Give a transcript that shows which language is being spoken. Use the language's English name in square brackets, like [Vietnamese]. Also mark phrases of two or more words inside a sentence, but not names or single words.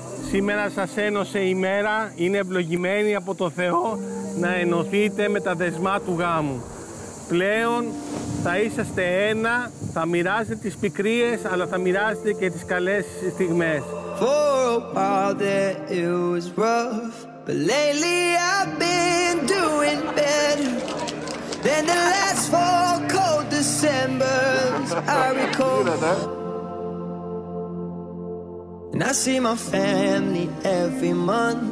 [Greek] Σήμερα σας ένωσε η μέρα, είναι ευλογημένη από το Θεό να ενωθείτε με τα δεσμά του γάμου. Πλέον θα είσαστε ένα, θα μοιράζετε τις πικρίες, αλλά θα μοιράζετε και τις καλές στιγμές. [English] For a while there it was rough, but lately I've been doing better than the last 4 cold Decembers I recall. And I see my family every month.